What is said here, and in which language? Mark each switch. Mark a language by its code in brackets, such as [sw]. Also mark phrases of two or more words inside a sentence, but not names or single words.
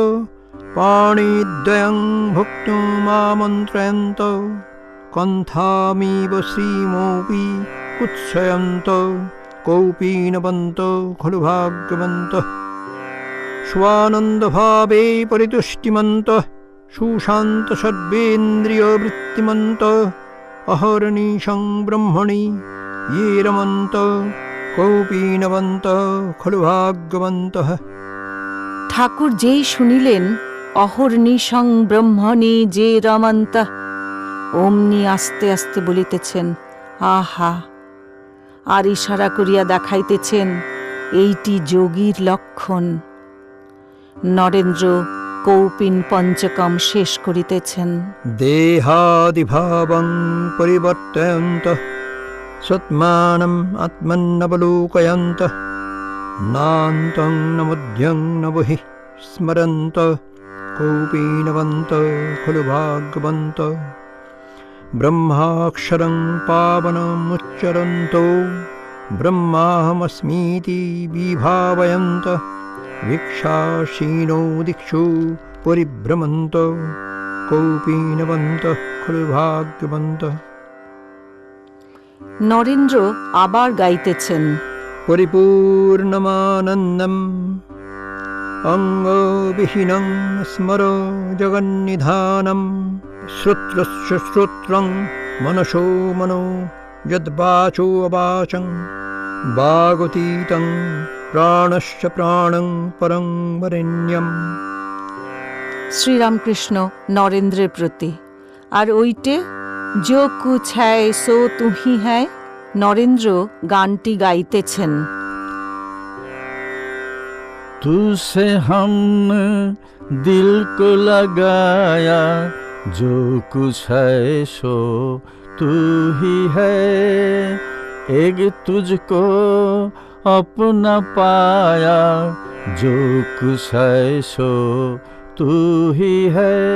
[sa] पाणिद्वयं भुक्तुमामन्त्रयन्तः कण्ठामिव श्रीमोऽपि कुत्सयन्तः कौपीनवन्तः खलु भाग्यवन्तः स्वानन्दभावे परितुष्टिमन्तः सुशान्त सर्वेन्द्रियवृत्तिमन्तः अहर्निशं ब्रह्मणि ये रमन्तः कौपीनवन्तः खलु भाग्यवन्तः। [bn] ঠাকুর যেই শুনিলেন [sa] অহর্নিশং ব্রহ্মণি যে রমন্তঃ, [bn] অমনি আস্তে আস্তে বলিতেছেন আহা, আর ইশারা করিয়া দেখাইতেছেন এইটি যোগীর লক্ষণ। নরেন্দ্র কৌপিন পঞ্চকম শেষ করিতেছেন। [sa] देहादिभावं परिवर्तयन्तः सत्मानम् आत्मन्नवलोकयन्तः नान्तं न मध्यं न बहिः स्मरन्तः कौपीनवन्तः खलु भाग्यवन्तः ब्रह्माक्षरं पावनमुच्चरन्तो ब्रह्माहमस्मीति विभावयन्तः भिक्षाशीनो दिक्षु परिभ्रमन्तः कौपीनवन्तः खलु भाग्यवन्तः। [bn] নরেন্দ্র আবার গাইতেছেন। [sa] परिपूर्णमानन्दम् अङ्गविहीनं स्मर जगन्निधानं श्रोत्रस्य श्रोत्रं मनसो मनो यद्वाचो अवाचं वागतीतं प्राणस्य प्राणं परं वरेण्यम्। [bn] শ্রীরামকৃষ্ণ নরেন্দ্রের প্রতি। আর ওইটে [hi] जो कुछ है सो [bn] তুমি হ্যায়, নরেন্দ্র গানটি গাইতেছেন। [hi] तुझसे हमने दिल को लगाया, जो कुछ है सो तू ही है, एक तुझको अपना पाया, जो कुछ है सो तू ही है।